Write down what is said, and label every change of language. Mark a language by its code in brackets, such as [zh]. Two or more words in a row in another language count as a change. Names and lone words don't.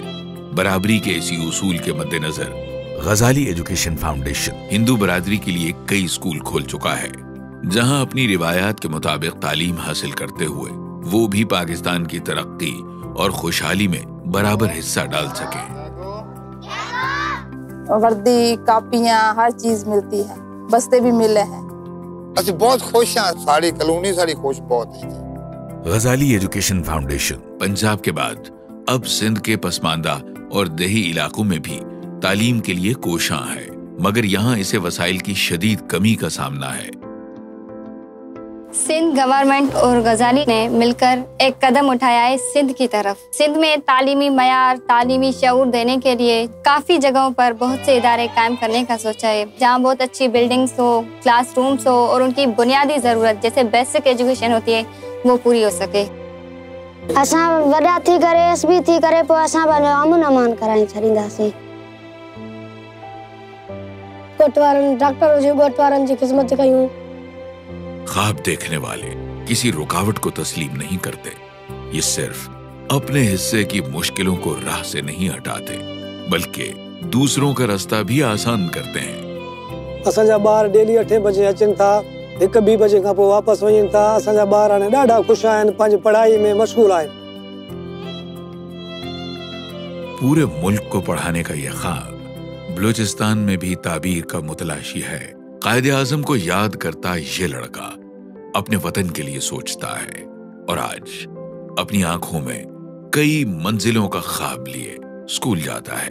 [ur] برابری کے اسی اصول کے مدنظر غزالی ایجوکیشن فاؤنڈیشن ہندو برادری کے لیے کئی اسکول کھول چکا ہے، جہاں اپنی روایات کے مطابق تعلیم حاصل کرتے ہوئے وہ بھی پاکستان کی ترقی اور خوشحالی میں برابر حصہ ڈال سکے. وردی، کاپیاں، ہر چیز ملتی ہے، بستے بھی ملے ہیں. [pa] ਅਸੀਂ ਬਹੁਤ ਖੁਸ਼ ਹਾਂ, ਸਾਡੀ ਕਲੋਨੀ ਸਾਡੀ ਖੁਸ਼ बहुत है। [ur] غزالی ایجوکیشن فاؤنڈیشن پنجاب کے بعد اب سندھ کے پسماندہ اور دیہی علاقوں میں بھی تعلیم کے لیے کوشاں ہے، مگر یہاں اسے وسائل کی شدید کمی کا سامنا ہے. سندھ گورنمنٹ اور غزالی نے مل کر ایک قدم اٹھایا ہے سندھ کی طرف. سندھ میں تعلیمی معیار، تعلیمی شعور دینے کے لیے کافی جگہوں پر بہت سے ادارے قائم کرنے کا سوچا ہے، جہاں بہت اچھی بلڈنگز ہو، کلاس رومز ہو اور ان کی بنیادی ضرورت جیسے [en] basic education [ur] ہوتی ہے وہ پوری ہو سکے. [sd] असां वॾा थी करे एसबी थी करे पोइ असां अमन अमान कराए छॾींदासीं। ॻोठ वारनि डॉक्टर हुजे, ॻोठ वारनि जी ख़िदमत कयूं। [ur] خواب دیکھنے والے کسی رکاوٹ کو تسلیم نہیں کرتے، یہ صرف اپنے حصے کی مشکلوں کو راہ سے نہیں ہٹاتے بلکہ دوسروں کا راستہ بھی آسان کرتے ہیں. [sd] असांजा ॿार डेली 8 बजे अचनि था, 1-2 बजे खां पोइ वापस वञनि था। असांजा ॿार हाणे ॾाढा ख़ुशि आहिनि, पंहिंजी पढ़ाई में मशगूल आहिनि। [ur] پورے ملک کو پڑھانے کا یہ خواب بلوچستان میں بھی تعبیر کا متلاشی ہے. قائد اعظم کو یاد کرتا یہ لڑکا اپنے وطن کے لیے سوچتا ہے اور آج اپنی آنکھوں میں کئی منزلوں کا خواب لیے اسکول جاتا ہے.